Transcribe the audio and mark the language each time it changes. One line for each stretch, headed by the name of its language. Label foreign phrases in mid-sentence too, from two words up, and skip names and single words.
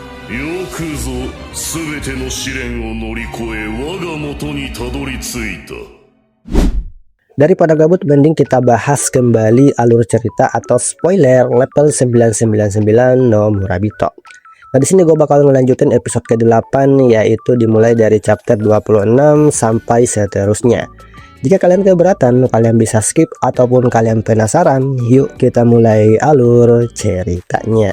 Japanese: よくぞ全ての試練を乗り越え我が元にたどり着いた。
Indonesian: Daripada gabut, mending kita bahas kembali alur cerita atau spoiler level 999 no Murabito. Nah, di sini gue bakal ngelanjutin episode ke-8, yaitu dimulai dari chapter 26 sampai seterusnya. Jika kalian keberatan, kalian bisa skip, ataupun kalian penasaran, yuk kita mulai alur ceritanya.